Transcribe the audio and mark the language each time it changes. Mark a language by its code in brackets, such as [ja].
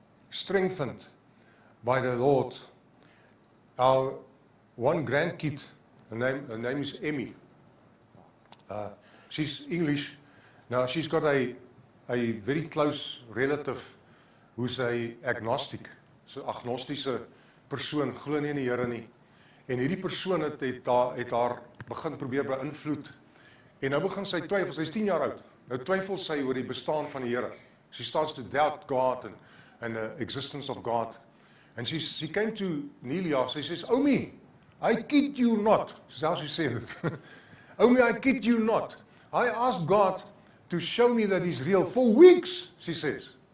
[en] Strengthened by the Lord. Our one grandkid, her name is Emmy. She's English. Now she's got a very close relative who's a agnostic. [af] So agnostiese persoon, glo nie in die Here nie. En hierdie persoon het haar begin probeer beïnvloed. En nou begin sy twyfel, sy's 10 jaar oud. Nou twyfel sy oor die bestaan van die Here. [en] She starts to doubt God and the existence of God. And she came to Nelia, she says, Omi, I kid you not. That's how she said it. Omi, I kid you not. I asked God to show me that He's real for weeks, she says.